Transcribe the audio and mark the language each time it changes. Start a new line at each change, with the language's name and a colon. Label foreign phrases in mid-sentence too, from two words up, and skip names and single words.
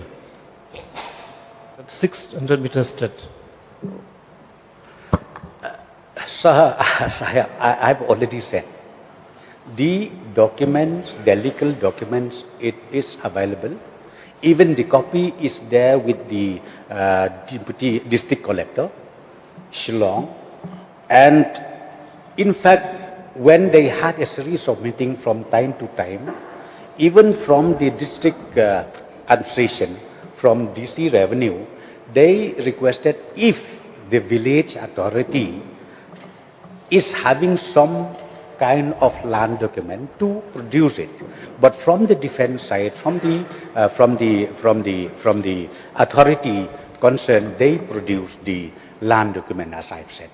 English: That's 600 meters stretch. Sir, I've already said, the documents, the legal documents, it is available. Even the copy is there with the deputy district collector, Shillong. And in fact, when they had a series of meetings from time to time, even from the district administration, from DC revenue, they requested if the village authority is having some kind of land document to produce it, but from the defense side, from the authority concerned, they produce the land document, as I've said.